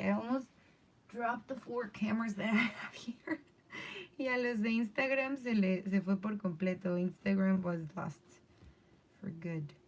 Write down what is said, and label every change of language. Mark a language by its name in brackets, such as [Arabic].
[English] I almost dropped the 4 cameras that I have here. [Spanish] Y a los de Instagram se fue por completo. [English] Instagram was lost for good.